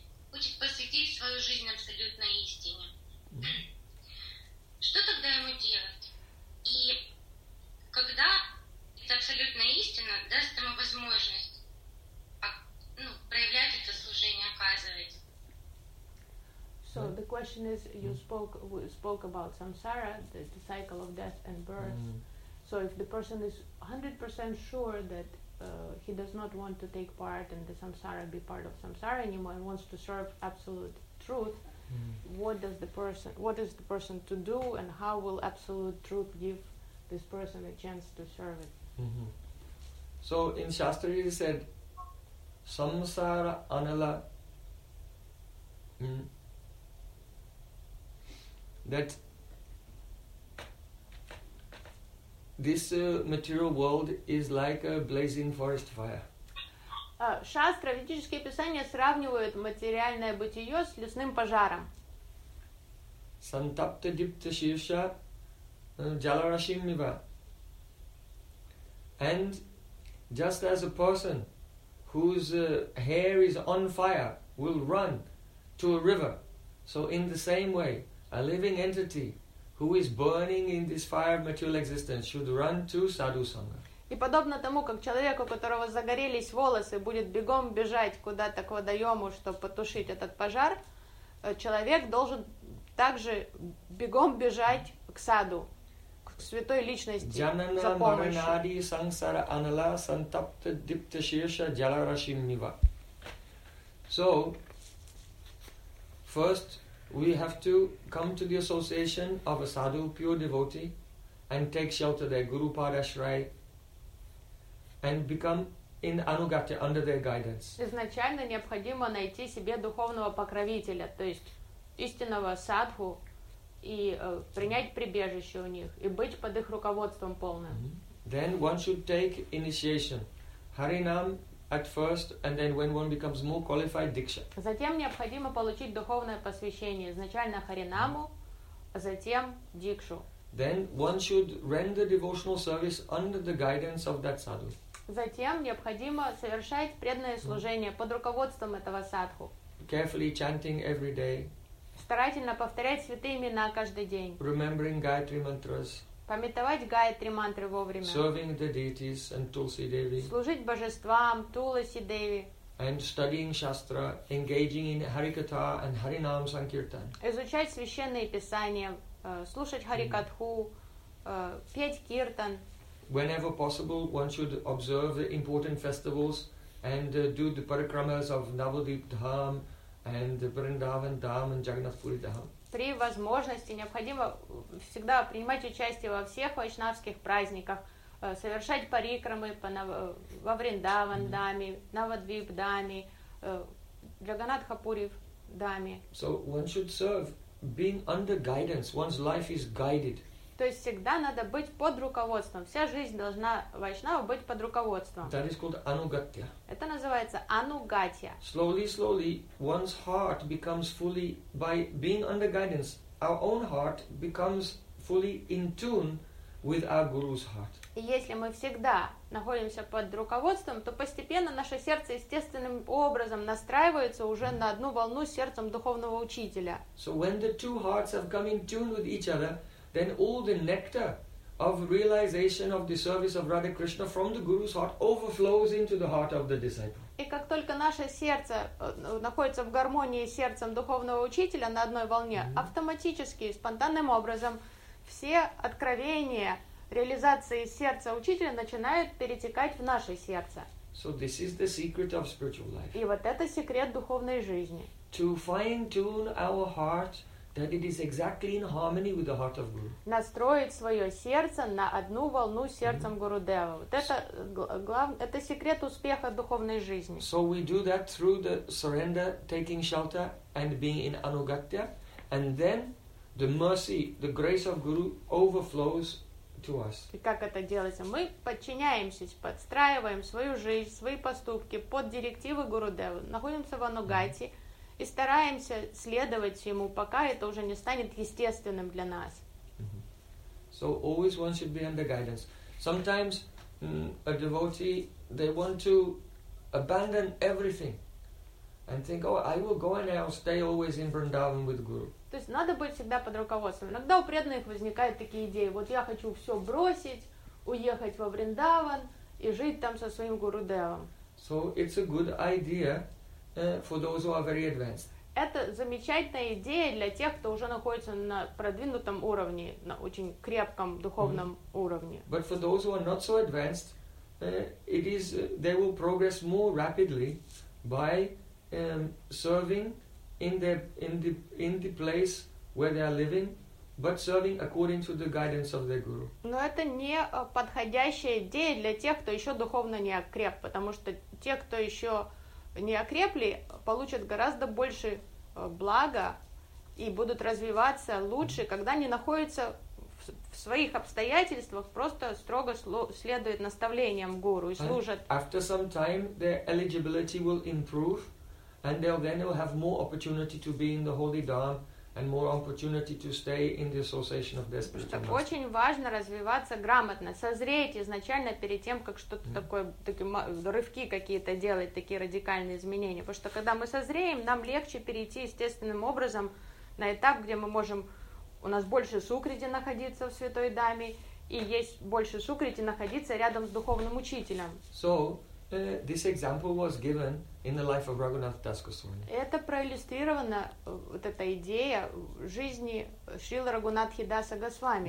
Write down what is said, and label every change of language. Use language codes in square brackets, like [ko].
[ru] Хочет посвятить свою жизнь абсолютной истине. Что тогда ему делать? И когда эта абсолютная истина даст ему возможность, ну, проявлять это служение, оказывать? [en] So right. The question is, you spoke about samsara, the cycle of death and birth. Mm. So if the person is 100% sure that he does not want to take part in the samsara, be part of samsara anymore, and wants to serve absolute truth, what is the person to do, and how will absolute truth give this person a chance to serve it? Mm-hmm. So in Shastri he said, [sa] samsara anala. [en] That this material world is like a blazing forest fire. [ru] Шастра, ведические писания сравнивают материальное бытие с лесным пожаром. [sa] Сантапта дипта шивша джаларашимива. [en] And just as a person whose hair is on fire will run to a river, so in the same way, a living entity who is burning in this fire of material existence should run to sadhu sangha. [ru] И подобно тому, как человек, у которого загорелись волосы, будет бегом бежать куда-то к водоему, чтобы потушить этот пожар, человек должен также бегом бежать к саду, к святой личности за помощью. [sa] Джанана маранади сансара анала сантапта дипта шиша джаларашим нива. [en] So, first, we have to come to the association of a sadhu, pure devotee, and take shelter there, Guru Parashray, and become in Anugatya, under their guidance. [ru] Изначально необходимо найти себе духовного покровителя, то есть истинного садху, и принять прибежище у них, и быть под их руководством полным. [en] Mm-hmm. Then one should take initiation. Харинам at first, and then when one becomes more qualified, Diksha. [ru] Затем необходимо получить духовное посвящение, изначально Харинаму, а затем Дикшу. [en] Then one should render devotional service under the guidance of that sadhu. [ru] Затем необходимо совершать преданное служение под руководством этого садху. [en] Carefully chanting every day. [ru] Старательно повторять святые имена каждый день. [en] Remembering Gayatri mantras. [ru] Памятовать Гайатри мантры вовремя. [en] Serving the deities and Tulsi Devi. [ru] Служить божествам Туласи Деви. [en] And studying Shastra, engaging in Harikatha and Harinam Sankirtan. [ru] Изучать священные писания, слушать Харикатху, петь Киртан. [en] Whenever possible, one should observe the important festivals and do the parikramas of Navadvip Dham and Vrindavan Dham and Jagannath Puri Dham. [ru] При возможности необходимо всегда принимать участие во всех вайшнавских праздниках, совершать парикрамы во Вриндаван Даме, Навадвип Даме, Джаганнатха Пури Даме. [en] So one should serve being under guidance. One's life is guided. [ru] То есть всегда надо быть под руководством. Вся жизнь должна вайшнава быть под руководством. [en] That is called anugatya. [ru] Это называется анугатья. [en] Slowly, slowly, one's heart becomes fully, by being under guidance, our own heart becomes fully in tune with our guru's heart. [ru] И если мы всегда находимся под руководством, то постепенно наше сердце естественным образом настраивается уже на одну волну с сердцем духовного учителя. [en] So when the two hearts have come in tune with each other, then all the nectar of realization of the service of Radha Krishna from the Guru's heart overflows into the heart of the disciple. [ru] И как только наше сердце находится в гармонии с сердцем духовного учителя на одной волне, автоматически, спонтанным образом, все откровения реализации сердца учителя начинают перетекать в наше сердце. [en] So this is the secret of spiritual life. [ru] И вот это секрет духовной жизни. [en] To fine-tune our heart that it is exactly in harmony with the heart of Guru. [ru] Настроить своё сердце на одну волну с сердцем Гурудева. Вот это это секрет успеха духовной жизни. [en] So we do that through the surrender, taking shelter and being in anugatya, and then the mercy, the grace of Guru overflows to us. [ru] И как это делается? Мы подчиняемся, подстраиваем свою жизнь, свои поступки под директивы Гурудева. Находимся в анугатье. И стараемся следовать ему, пока это уже не станет естественным для нас. [en] Mm-hmm. So always one should be under guidance. Sometimes a devotee, they want to abandon everything and think, oh, I will go and I'll stay always in Vrindavan with Guru. [ru] То есть надо быть всегда под руководством. Иногда у преданных возникают такие идеи. Вот я хочу все бросить, уехать во Вриндаван и жить там со своим Гурудевом. [en] So it's a good idea. For those who are very advanced. [ru] Это замечательная идея для тех, кто уже находится на продвинутом уровне, на очень крепком духовном уровне. [en] But for those who are not so advanced, it is they will progress more rapidly by serving in the place where they are living, but serving according to the guidance of their guru. [ru] Но это не подходящая идея для тех, кто еще духовно не окреп, потому что те, кто еще не окрепли, получат гораздо больше блага и будут развиваться лучше, когда они находятся в своих обстоятельствах, просто строго следуют наставлениям гуру и служат. [en] And after some time, their eligibility will improve, and they'll then will have more opportunity to be in the holy dharma and more opportunity to stay in the association of their spiritual master. [ru] Очень важно развиваться грамотно, созреть изначально перед тем, как что-то такое, такие рывки какие-то делать, такие радикальные изменения. Потому что когда мы созреем, нам легче перейти естественным образом на этап, где мы можем, у нас больше сукрити находиться в святой даме, и есть больше сукрити находиться рядом с духовным учителем. [en] So, this example was given in the life of Raghunath Das Goswami. [ru] Это проиллюстрировано, вот эта идея жизни Шрилы Рагунатхи Даса Госвами.